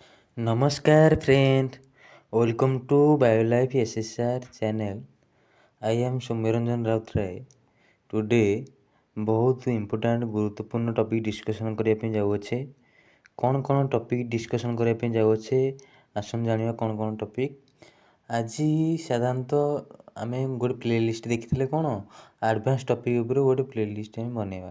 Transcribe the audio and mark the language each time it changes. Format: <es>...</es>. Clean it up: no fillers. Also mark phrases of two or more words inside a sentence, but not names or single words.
<en>Namaskar friend, welcome to BioLife SSR channel. I am</en> <or>ସୌମ୍ୟରଞ୍ଜନ ରାଉତରାୟ। Today ବହୁତ ଇମ୍ପୋର୍ଟାଣ୍ଟ ଗୁରୁତ୍ୱପୂର୍ଣ୍ଣ</or> <en>topic discussion</en> <or>କରିବା ପାଇଁ ଯାଉଅଛେ। କ'ଣ</or> <en>topic discussion</en> <or>କରିବା ପାଇଁ ଯାଉଅଛେ ଆସନ୍ତୁ ଜାଣିବା କ'ଣ ଟପିକ୍। ଆଜି ସାଧାରଣତଃ ଆମେ ଗୋଟେ ପ୍ଲେଲିଷ୍ଟ ଦେଖିଥିଲେ କ'ଣ</or> <en>advance topic</en> <or>ଉପରେ ଗୋଟେ ପ୍ଲେଲିଷ୍ଟ ଆମେ ବନେଇବା।</or>